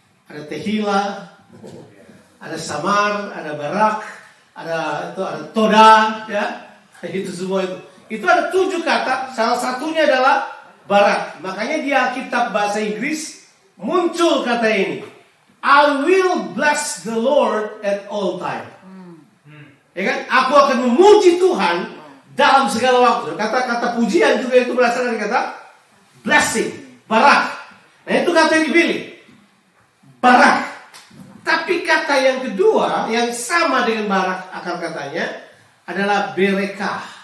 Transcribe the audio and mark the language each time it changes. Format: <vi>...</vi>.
<id>Ada tehila, ada samar, ada barak, ada toda, ya. Itu semua itu. Itu ada 7 kata. Salah satunya adalah barak. Makanya di Alkitab bahasa Inggris muncul kata ini.</id> <en>I will bless the Lord at all time.</en> <id>Ya kan? Aku akan memuji Tuhan dalam segala waktu. Kata-kata pujian juga itu berasal dari kata blessing, barak. Nah itu kata yang dipilih, barak. Tapi kata yang kedua yang sama dengan barak akar katanya adalah berekah.</id>